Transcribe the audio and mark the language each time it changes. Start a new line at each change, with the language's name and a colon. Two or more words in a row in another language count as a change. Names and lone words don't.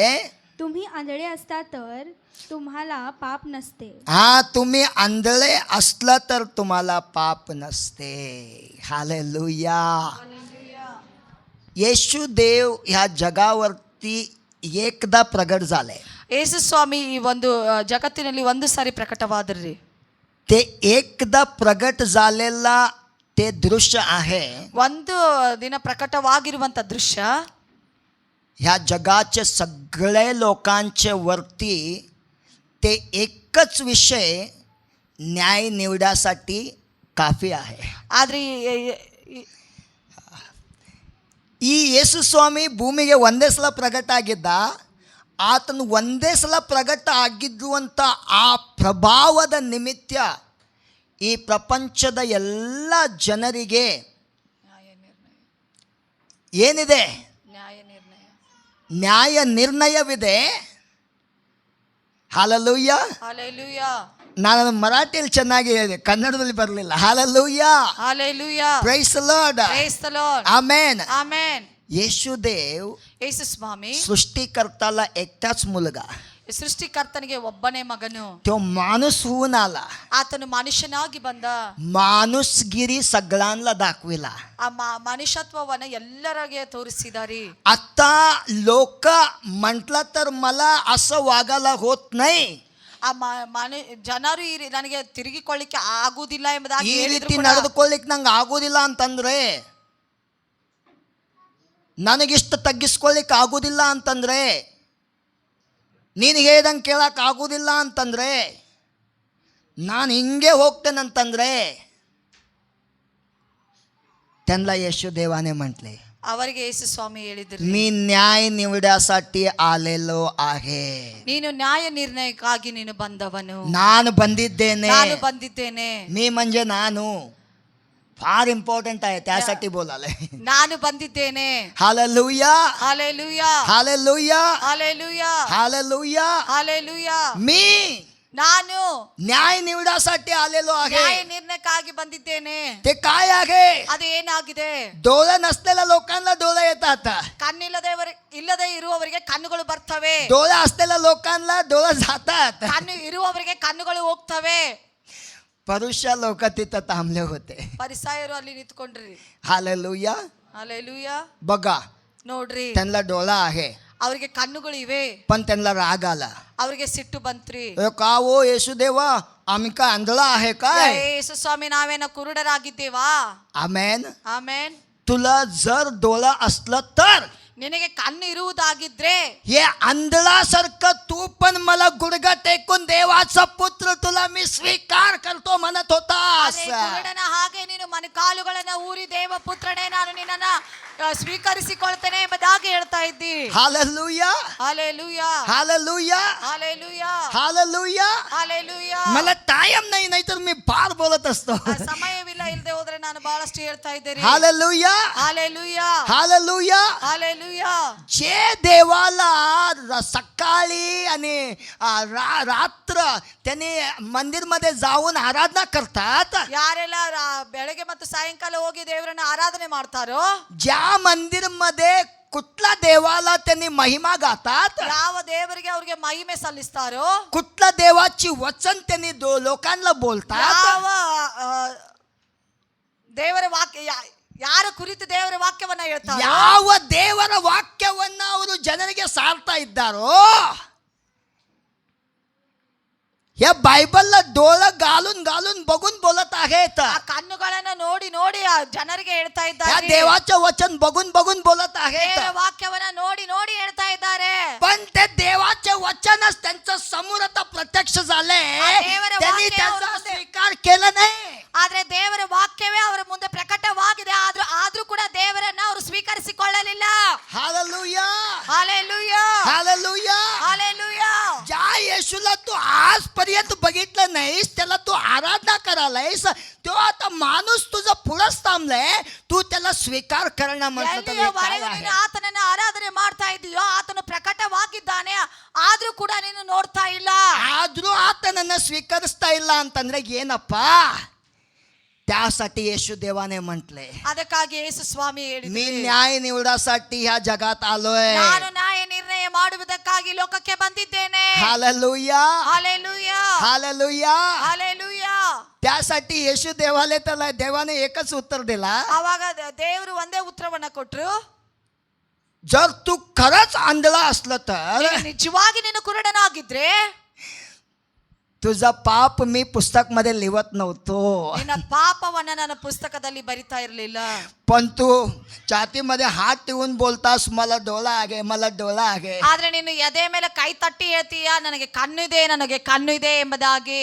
Marathi: तुम्ही आंधळे असता तर तुम्हाला पाप नसते. तुम्ही आंधळे असला तर तुम्हाला पाप नसते. हालेलुया. येशू देव ह्या जगावरती एकदा प्रगट झाले.
Kannada: ಯೇಸು ಸ್ವಾಮಿ ಈ ಒಂದು ಜಗತ್ತಿನಲ್ಲಿ ಒಂದು ಸಾರಿ ಪ್ರಕಟವಾದ್ರಿ.
Marathi: ते एकदा प्रगट झालेला ते दृश्य आहे.
Kannada: ಒಂದು ದಿನ ಪ್ರಕಟವಾಗಿರುವಂತ ದೃಶ್ಯ
Marathi: ह्या जगाचे सगळे लोकांचे वरती ते एकच विषय न्याय निवडासाठी काफी आहे.
Kannada: ಆದ್ರೆ ಈ ಯೇಸು ಸ್ವಾಮಿ ಭೂಮಿಗೆ ಒಂದೇ ಸಲ ಪ್ರಗಟ ಆಗಿದ್ದ. ಆತನು ಒಂದೇ ಸಲ ಪ್ರಗಟ ಆಗಿದ್ದುವಂಥ ಆ ಪ್ರಭಾವದ ನಿಮಿತ್ತ ಈ ಪ್ರಪಂಚದ ಎಲ್ಲ ಜನರಿಗೆ ಏನಿದೆ? ನ್ಯಾಯ ನಿರ್ಣಯವಿದೆ. ಹಾಲೆಲೂಯ. ಹಾಲೆಲೂಯಾ. ನಾನು ಮರಾಠಿಯಲ್ಲಿ ಚೆನ್ನಾಗಿ ಹೇಳಿದೆ, ಕನ್ನಡದಲ್ಲಿ ಬರಲಿಲ್ಲ. ಹಾಲೆಲೂಯಾ. ಹಾಲೆಲೂಯಾ.
English: Praise the Lord. Praise the Lord.
Kannada: ಆಮೆನ್. ಆಮೆನ್.
Marathi: येशू देव
Kannada: ಯೇಸು ಸ್ವಾಮಿ
Marathi: सृष्टीकर्ताला एकटाच मुलगा.
Kannada: ಸೃಷ್ಟಿಕರ್ತನಿಗೆ ಒಬ್ಬನೇ ಮಗನು,
Marathi: तो माणूस होऊन आला,
Kannada: ಆತನು ಮನುಷ್ಯನಾಗಿ ಬಂದ,
Marathi: माणूसगिरी सगळ्यांना दाखविला.
Kannada: ಆ ಮನುಷ್ಯತ್ವವನ್ನ ಎಲ್ಲರಿಗೆ ತೋರಿಸಿದಾರೆ.
Marathi: आता लोक म्हटलं तर मला असं वागायला होत नाही,
Kannada: ಆ ಜನರು ನನಗೆ ತಿರುಗಿಕೊಳ್ಳಿಕ್ಕೆ ಆಗುವುದಿಲ್ಲ ಎಂಬುದಾಗಿ ಈ ಹೇಳಿದ್ರು ರೀತಿ ಕೂಡ, ನಡೆದುಕೊಳ್ಳಿಕ್ ನಂಗೆ ಆಗೋದಿಲ್ಲ ಅಂತಂದ್ರೆ, ನನಗಿಷ್ಟ ತಗ್ಗಿಸ್ಕೊಳ್ಳಿಕ್ ಆಗೋದಿಲ್ಲ ಅಂತಂದ್ರೆ, ನೀನು ಹೇಳ್ದಂಗೆ ಕೇಳಕ್ಕೆ ಆಗೋದಿಲ್ಲ ಅಂತಂದ್ರೆ, ನಾನು ಹಿಂಗೆ ಹೋಗ್ತೇನಂತಂದ್ರೆ,
Marathi: त्यांना येशू देवाने म्हटले,
Kannada: ಅವರಿಗೆ ಯೇಸು ಸ್ವಾಮಿ ಹೇಳಿದ್ರು,
Marathi: मी न्याय निवड्यासाठी आलेलो आहे.
Kannada: ನೀನು ನ್ಯಾಯ ನಿರ್ಣಯಕ್ಕಾಗಿ ನೀನು ಬಂದವನು, ನಾನು ಬಂದಿದ್ದೇನೆ. ನಾನು ಬಂದಿದ್ದೇನೆ.
Marathi: मी म्हणजे ನಾನು फार इम्पॉर्टंट आहे, त्यासाठी बोलाले.
Kannada: ನಾನು ಬಂದಿದ್ದೇನೆ.
Marathi: हालेलुया, हालेलुया, हालेलुया, हालेलुया, हालेलुया. हालेलुया. मी
Kannada: ನಾನು
Marathi: न्याय निवडासाठी आलेलो
Kannada: ನ್ಯಾಯ
Marathi: आहे.
Kannada: ನಿರ್ಣಯಕ್ಕಾಗಿ ಬಂದಿದ್ದೇನೆ.
Marathi: ते काय आहे?
Kannada: ಅದು ಏನಾಗಿದೆ?
Marathi: डोळे नसलेल्या लोकांना डोळे येतात,
Kannada: ಇಲ್ಲದೆ ಇರುವವರಿಗೆ ಕಣ್ಣುಗಳು ಬರ್ತವೆ,
Marathi: डोळे असलेल्या लोकांना डोळे जातात.
Kannada: ಕಣ್ಣು ಇರುವವರಿಗೆ ಕಣ್ಣುಗಳು ಹೋಗ್ತವೆ.
Marathi: परुष लोक तिथं थांबले होते.
Kannada: ಪರಿಸಾಯರು ಅಲ್ಲಿ ನಿಂತ್ಕೊಂಡ್ರಿ.
Marathi: हालेलुया. हालेलुया. बघा,
Kannada: ನೋಡ್ರಿ,
Marathi: त्यांना डोळा आहे
Kannada: ಅವ್ರಿಗೆ ಕಣ್ಣುಗಳು ಇವೆ,
Marathi: पण त्यांना राग आला.
Kannada: ಅವ್ರಿಗೆ ಸಿಟ್ಟು ಬಂತ್ರಿ.
Marathi: का हो येशू देवा, आम्ही काय आंधळा आहे काय?
Kannada: ಯೇಸು ಸ್ವಾಮಿ, ನಾವೇನ ಕುರುಡರಾಗಿದ್ದೇವಾ?
Marathi: आमेन.
Kannada: ಆಮೆನ್.
Marathi: तुला जर डोळा असलं तर,
Kannada: ನಿನಗೆ ಕಣ್ಣು ಇರುವುದಾಗಿದ್ರೆ,
Marathi: हे आंधळासारखं तू पण मला गुडघा टेकून देवाचा पुत्र तुला मी स्वीकार करतो म्हणत होतास.
Kannada: ಅದೇ ಕುರುಡನ ಹಾಗೆ ನೀನು ಕಾಲುಗಳನ್ನ ಊರಿ ದೇವ ಪುತ್ರನೇ ನಾನು ನಿನ್ನನ್ನ ಸ್ವೀಕರಿಸಿಕೊಳ್ತೇನೆ ಎಂಬುದಾಗಿ ಹೇಳ್ತಾ ಇದ್ದಿ.
Marathi: हालेलुया, हालेलुया, हालेलुया, हालेलुया, हालेलुया. हालेलुया. मला टाइम नाही, नाहीतर मी फार बोलत असतो.
Kannada: ಸಮಯವಿಲ್ಲ, ಇಲ್ಲದೆ ಹೋದ್ರೆ ನಾನು ಬಹಳಷ್ಟು ಹೇಳ್ತಾ ಇದ್ದೇನೆ.
Marathi: हालेलुया, हालेलुया, हालेलुया. हालेलुया. जे देवाला सकाळी आणि रात्र त्याने मंदिरमध्ये जाऊन आराधना करतात,
Kannada: ಯಾರೆಲ್ಲ ಬೆಳಗ್ಗೆ ಮತ್ತು ಸಾಯಂಕಾಲ ಹೋಗಿ ದೇವರನ್ನ ಆರಾಧನೆ ಮಾಡ್ತಾರೋ,
Marathi: ज्या मंदिरमध्ये कुठल्या देवाला त्यांनी महिमा गातात,
Kannada: ಯಾವ ದೇವರಿಗೆ ಅವ್ರಿಗೆ ಮಹಿಮೆ ಸಲ್ಲಿಸ್ತಾರೋ,
Marathi: कुठल्या देवाची वचन त्यांनी लोकांना बोलतात,
Kannada: ಯಾವ ದೇವರ ವಾಕ್ಯ ಯಾರ ಕುರಿತು ದೇವರ ವಾಕ್ಯವನ್ನ ಹೇಳ್ತಾರೋ, ಯಾವ ದೇವರ ವಾಕ್ಯವನ್ನ ಅವರು ಜನರಿಗೆ ಸಾರ್ತಾ ಇದ್ದಾರೋ,
Marathi: या बायबलला डोळं घालून घालून बघून बोलत आहेत.
Kannada: ಆ ಕಣ್ಣುಗಳನ್ನ ನೋಡಿ ನೋಡಿ ಆ ಜನರಿಗೆ ಹೇಳ್ತಾ
Marathi: या
Kannada: ಇದ್ದಾರೆ.
Marathi: देवाचं वचन बघून बघून बोलत आहेत.
Kannada: ದೇವರ ವಾಕ್ಯವನ್ನ ನೋಡಿ ನೋಡಿ ಹೇಳ್ತಾ ಇದ್ದಾರೆ.
Marathi: पण ते देवाचे वचनच त्यांच्या समोर आता प्रत्यक्ष झाले,
Kannada: ಆ ದೇವರ
Marathi: त्यांनी
Kannada: ವಾಕ್ಯ
Marathi: त्याचा
Kannada: ಅವರ ಮುಂದೆ-
Marathi: स्वीकार केला नाही.
Kannada: ಆದ್ರೆ ದೇವರ ವಾಕ್ಯವೇ ಅವರ ಮುಂದೆ ಪ್ರಕಟವಾಗಿದೆ, ಆದ್ರೂ ಕೂಡ ದೇವರನ್ನ ಅವರು ಸ್ವೀಕರಿಸಿಕೊಳ್ಳಲಿಲ್ಲ.
Marathi: हालेलुया, हालेलुया, हालेलुया. हालेलुया. ज्या येशूला तू आजपर्यंत बघितलं नाहीस, त्याला तू आराधना करायलायस, तो आता माणूस तुझा पुढंच थांबलाय, तू त्याला स्वीकार करणं म्हटलं तर हे काय
Kannada: ಎಲ್ಲಿಯವರೆಗೂ
Marathi: आहे?
Kannada: ನೀನು ಆತನನ್ನ ಆರಾಧನೆ ಮಾಡ್ತಾ ಇದೆಯೋ ಆತನು ಪ್ರಕಟವಾಗಿದ್ದಾನೆ, ಆದ್ರೂ ಕೂಡ ನೀನು ನೋಡ್ತಾ ಇಲ್ಲ. ಆದ್ರೂ ಆತನನ್ನ ಸ್ವೀಕರಿಸ್ತಾ ಇಲ್ಲ ಅಂತಂದ್ರೆ ಏನಪ್ಪ?
Marathi: त्यासाठी येशू देवाने म्हटले,
Kannada: ಅದಕ್ಕಾಗಿ ಯೇಸು ಸ್ವಾಮಿ
Marathi: मी
Kannada: ಹೇಳಿದ್ರು,
Marathi: न्याय निवडासाठी ह्या जगात आलोय.
Kannada: ನಾನು ನ್ಯಾಯ ನಿರ್ಣಯ ಮಾಡುವುದಕ್ಕಾಗಿ ಲೋಕಕ್ಕೆ ಬಂದಿದ್ದೇನೆ.
Marathi: हालेलुया, हालेलुया, हालेलुया. हालेलुया. त्यासाठी येशू देवाने एकच उत्तर दिला,
Kannada: ಅವಾಗ ದೇವರು ಒಂದೇ ಉತ್ತರವನ್ನ ಕೊಟ್ರು,
Marathi: जर तू खरंच आंधळा असलं तर
Kannada: ನೀನು ನಿಜವಾಗಿ ನೀನು ಕುರುಡನಾಗಿದ್ರೆ
Marathi: तुझा पाप मी पुस्तक मध्ये लिहत नव्हतो,
Kannada: ನಿನ್ನ ಪಾಪವನ್ನ ನನ್ನ ಪುಸ್ತಕದಲ್ಲಿ ಬರಿತಾ ಇರಲಿಲ್ಲ.
Marathi: पण तू छातीमध्ये हात ठेवून बोलतास मला डोळा आहे, मला डोळा आहे.
Kannada: ಆದ್ರೆ ನೀನು ಎದೆ ಮೇಲೆ ಕೈ ತಟ್ಟಿ ಹೇಳ್ತೀಯ, ನನಗೆ ಕಣ್ಣು ಇದೆ ಎಂಬುದಾಗಿ.